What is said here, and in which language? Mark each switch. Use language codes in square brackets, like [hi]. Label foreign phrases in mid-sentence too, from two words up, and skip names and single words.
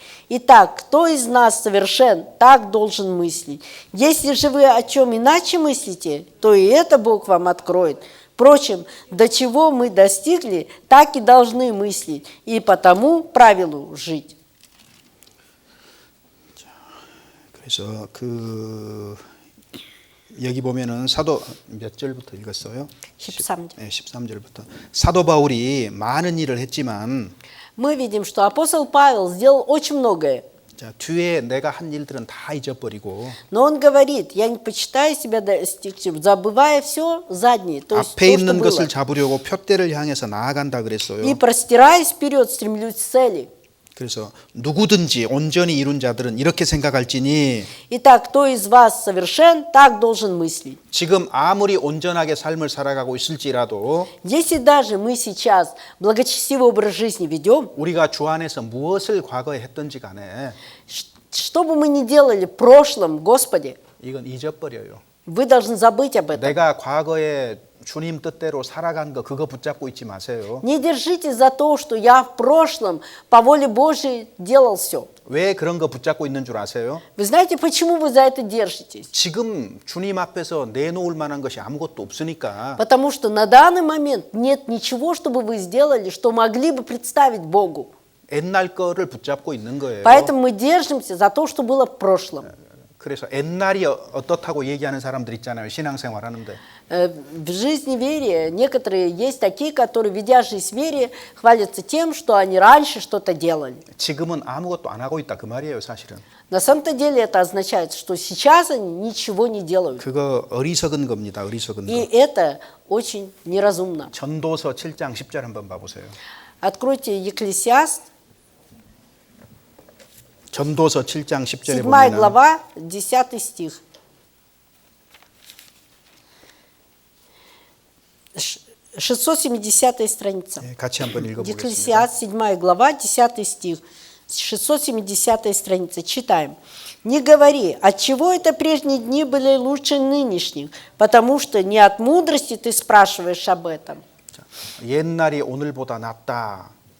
[ru] Итак, кто из нас совершен, так должен мыслить. Если же вы о чем иначе мыслите, то и это Бог вам откроет. Впрочем, до чего мы достигли, так и должны мыслить, и по тому правилу жить». [ko] 그래서 여기 보면은 사도 몇 절부터 읽었어요? 13절. 네, 13절부터. 사도 바울이 많은 일을 했지만 [ru] Мы видим, что апостол Павел сделал очень многое. [ko] 자, 뒤에 내가 한 일들은 다 잊어버리고 [ru] Но он говорит, я не почитаю себя достигшим, забывая все заднее, то есть [ko] 앞에 [ru] то, что [ko] 있는 [ru] было. [ko] 것을 잡으려고 표대를 향해서 나아간다 그랬어요. [ru] И простираясь вперед, стремлюсь к цели. [ko] 그래서 누구든지 온전히 이룬 자들은 이렇게 생각할지니 [ru] Итак, кто из вас совершен, так должен мыслить. [ko] 지금 아무리 온전하게 삶을 살아가고 있을지라도 [ru] Если даже мы сейчас благочестивый образ жизни ведем, [ko] 우리가 주 안에서 무엇을 과거에 했던지 간에 [ru] что бы мы ни делали в прошлом, Господи, [ko] 이건 잊어버려요. [ru] вы должны забыть об этом. [ko] 내가 과거에 주님 뜻대로 살아간 거 그거 붙잡고 있지 마세요. [ru] Не держитесь за то, что я в прошлом по воле Божией делал все. [ko] 왜 그런 거 붙잡고 있는 줄 아세요? [ru] Вы знаете, почему вы за это держитесь? [ko] 지금 주님 앞에서 내놓을 만한 것이 아무것도 없으니까 [ru] Потому что на данный момент нет ничего, чтобы вы сделали, что могли бы представить Богу. [ko] 옛날 거를 붙잡고 있는 거예요. [ru] Поэтому мы держимся за то, что было в прошлом. [ko] 그래서 옛날이 어떻다고 얘기하는 사람들 있잖아요. 신앙생활 하는데. [ru] В жизни вере некоторые есть такие, которые, ведя жизнь в вере, хвалятся тем, что они раньше что-то делали. [ko] 지금은 아무것도 안 하고 있다 그 말이에요, 사실은. [ru] На самом-то деле это означает, что сейчас они ничего не делают. [ko] 그거 어리석은 겁니다. 어리석은 [ru] И [ko] 거. [ru] это очень неразумно. [ko] 전도서 7장 10절 한번 봐보세요. [ru] Откройте Екклесиаст, [ko] 전도서 7장 10절에 7 보면 [ru] глава, 10 стих. 670 страница. [ko] 예, 같이 한번 읽어보겠습니다. [ru] Екклесиаст, 7 глава, 10 стих, 670 страница. Читаем. «Не говори, отчего это прежние дни были лучше нынешних, потому что не от мудрости ты спрашиваешь об этом». [ko] 자, 옛날이 오늘보다 낫다.